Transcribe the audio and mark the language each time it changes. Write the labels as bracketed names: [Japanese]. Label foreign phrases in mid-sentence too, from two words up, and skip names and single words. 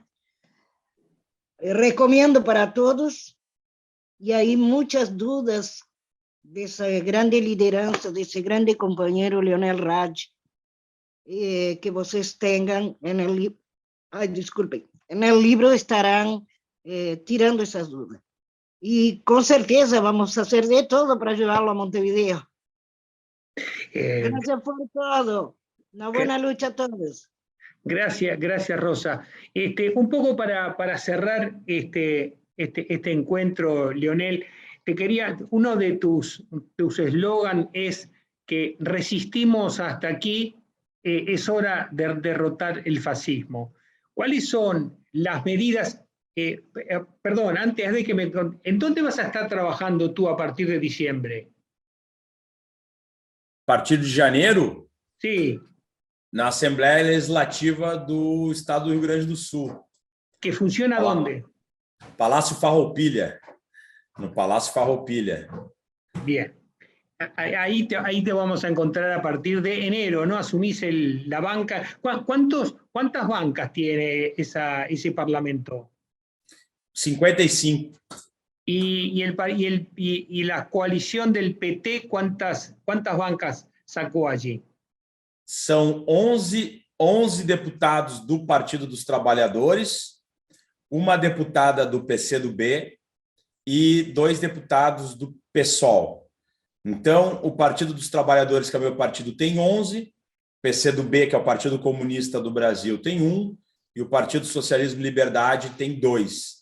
[Portuguese] Recomendo para todos, e aí muitas dúvidas dessa grande liderança, desse grande companheiro Leonel Raj, que vocês tenham no livro. Ai, desculpem, no livro estarão tirando essas dúvidas. E com certeza vamos fazer de todo para ajudá-lo a Montevideo. [Spanish] Gracias por todo. Una buena lucha a todos. Gracias Rosa. Un poco para cerrar este encuentro, Leonel, uno de tus eslogan es que resistimos hasta aquí, es hora de derrotar el fascismo. ¿Cuáles son las medidas? Perdón, antes de que ¿en dónde vas a estar trabajando tú a partir de diciembre? [Portuguese] A partir de janeiro? [Spanish] Sí. [Portuguese] Na Assembleia Legislativa do Estado do Rio Grande do Sul. [Spanish] ¿Que funciona dónde? [Portuguese] Palácio Farroupilha. No Palácio Farroupilha. [Spanish] Bien. Ahí te vamos a encontrar a partir de enero, ¿no? Asumís la banca. ¿Cuántas bancas tiene ese parlamento? 55. ¿Y la coalición del PT, cuántas bancas sacó allí? [Portuguese] São 11 deputados do Partido dos Trabalhadores, uma deputada do PCdoB e 2 deputados do PSOL. Então, o Partido dos Trabalhadores, que é o meu partido, tem 11, PCdoB, que é o Partido Comunista do Brasil, tem 1, e o Partido Socialismo e Liberdade tem 2.